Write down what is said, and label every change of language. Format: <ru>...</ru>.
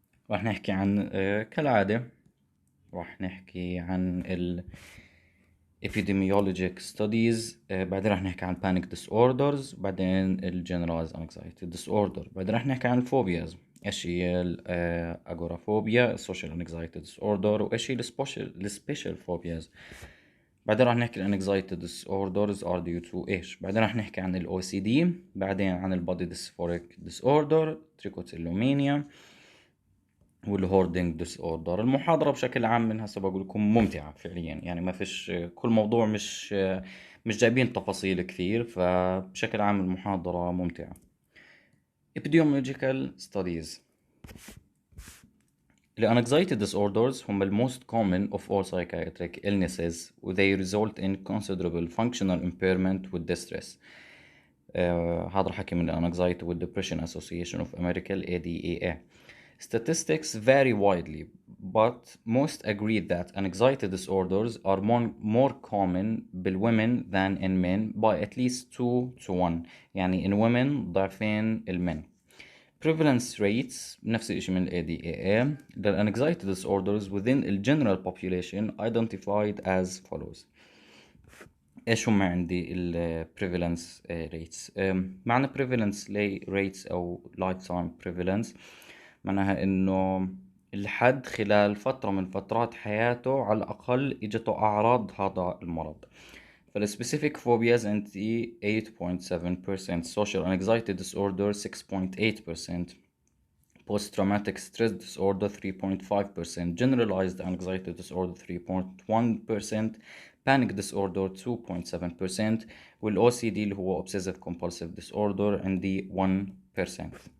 <ar>راح نحكي عن كالعادة راح نحكي عن ال epidemiologic studies، بعدين راح نحكي عن panic disorders، بعدين ال generalized anxiety disorder، بعدين راح نحكي عن الفوبياز، ايش هي الاجورافوبيا، social anxiety disorder، وايش هي السبيشال فوبياز. بعدين راح نحكي ال anxiety disorders are due to ايش. بعدين راح نحكي عن ال OCD، بعدين عن ال body dysphoric disorder، trichotillomania والهوردنج ديس اوردر. المحاضرة بشكل عام من هسه بقول لكم ممتعة فعليا، يعني ما فيش كل موضوع مش جايبين تفاصيل كثير، فبشكل عام المحاضرة ممتعة.</ar> <en>Epidemiological studies. The anxiety disorders هم the most common of all psychiatric illnesses, they result in considerable functional impairment with distress.</en> <ar>هذا حكي من Anxiety with Depression Association of America ADAA.</ar> <en>Statistics vary widely, but most agree that anxiety disorders are more common بالwomen than in men by at least 2 to 1.</en> <ar>يعني in women ضعفين المن. Prevalence rates نفس الشيء من ال ADAA.</ar> <en>The anxiety disorders within the general population identified as follows.</en> <ar>ايش هم عندي ال prevalence rates. معنى prevalence rates او lifetime prevalence معناها انه الحد خلال فترة من فترات حياته على الأقل إجته أعراض هذا المرض.</ar> <en>فالسبيسيفيك فوبياز عندي 8.7%، social anxiety disorder 6.8%، post-traumatic stress disorder 3.5%، generalized anxiety disorder 3.1%، panic disorder 2.7%، وال OCD اللي هو obsessive compulsive disorder عندي 1%.</en>